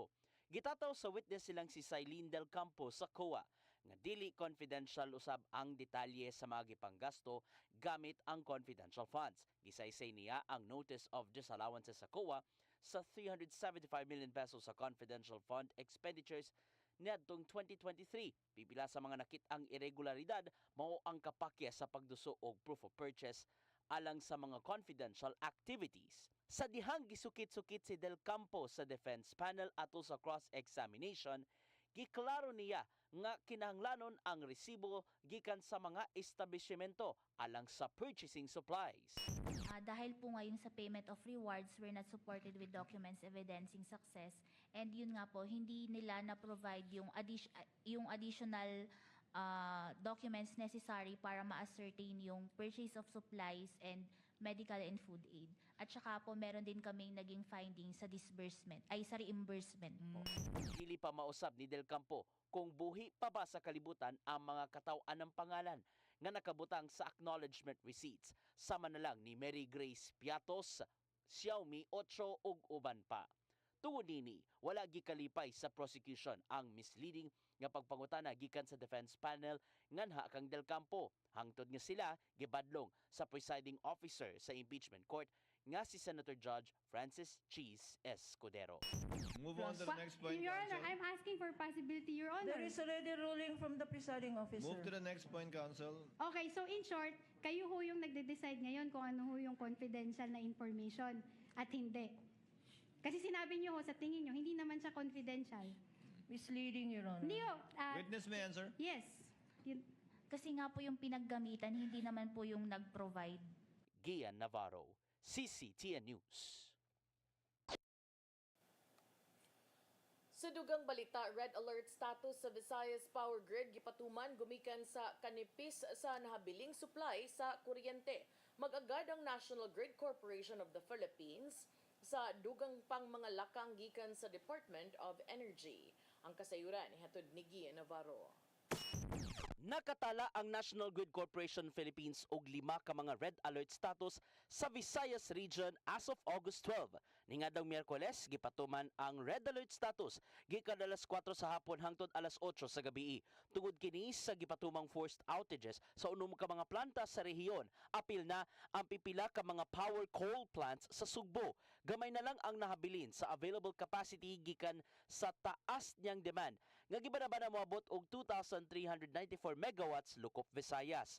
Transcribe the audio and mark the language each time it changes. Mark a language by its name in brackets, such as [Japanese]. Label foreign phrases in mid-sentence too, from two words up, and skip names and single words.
[Cebuano] Gitataw sa witness silang si Cylene Del Campo sa COA nga dili confidential usab ang detalye sa mga gipanggasto gamit ang [English] confidential funds. [Cebuano] Gisaysay niya ang [English] notice of disallowances [Cebuano] sa COA sa 375 [English] million pesos [Cebuano] sa [English] confidential fund expenditures [Cebuano] niadtong 2023. Pipila sa mga nakit-ang irregularidad mao ang kapakya sa pagduso og [English] proof of purchase [Cebuano] alang sa mga [English] confidential activities. [Cebuano] Sa dihang gisukit-sukit si Del Campo sa [English] defense panel [Cebuano] ato sa cross-examination, giklaro niya nga kinahanglanon ang resibo gikan sa mga establishmento alang sa [English] purchasing supplies. [Filipino] Dahil po ngayon sa [English] payment of rewards, we're not supported with documents evidencing success. [Filipino] And yun nga po, hindi nila na-provide yung [English] additional documents necessary [Filipino] para ma-ascertain yung [English] purchase of supplies and medical and food aid. [Filipino] At saka po meron din kaming naging findings sa reimbursement po. [Cebuano] Dili pa mausab ni Del Campo kung buhi pa ba sa kalibutan ang mga katawan ng pangalan nga nakabutang sa [English] acknowledgement receipts. [Cebuano] Sama na lang ni Mary Grace Piatos, Xiaomi 8 ug uban pa. Tungod nini, wala gikalipay sa prosecution ang misleading nga pagpangutana gikan sa [English] defense panel [Cebuano] nganha kang Del Campo. Hangtod nga sila gibadlong sa [English] presiding officer [Cebuano] sa [English] impeachment court [Cebuano] nga si Senator Judge Francis Cheese Escudero. [English] Move on to the next point, Your Honor, Counsel. I'm asking for possibility, Your Honor. There is already ruling from the presiding officer. Move to the next point, Counsel. Okay, so in short, [Filipino] kayo ho yung nagde-decide ngayon kung ano ho yung confidential na information at hindi. Kasi sinabi niyo ho, sa tingin niyo, hindi naman siya confidential. [English] Misleading, Your Honor. [Filipino] Hindi ho. [English] Witness may answer. [Filipino] Yes. Yun. Kasi nga po yung pinaggamitan, hindi naman po yung nag-provide. Gian Navarro, CCTN News. [Cebuano] Sa dugang balita, [English] red alert status [Cebuano] sa Visayas Power Grid gipatuman gumikan sa kanipis sa nahabiling supply sa kuryente. Mag-agad ang National Grid Corporation of the Philippines sa dugang pang mga lakang gikan sa Department of Energy. Ang kasayuran ni hatod ni Gian Navarro. Nakatala ang National Grid Corporation Philippines og 5 ka mga [English] red alert status [Cebuano] sa Visayas region [English] as of [Cebuano] August 12. Ningadang Miyerkules gipatuman ang [English] red alert status [Cebuano] gikan alas 4 sa hapon hangtod alas 8 sa gabi. Tungod kini sa gipatumang [English] forced outages [Cebuano] sa unom ka mga planta sa rehiyon, apil na ang pipila ka mga [English] power coal plants [Cebuano] sa Sugbo. Gamay na lang ang nahabilin sa [English] available capacity [Cebuano] gikan sa taas niyang demand nga gibana-bana moabot og 2,394 megawatts lukop Visayas.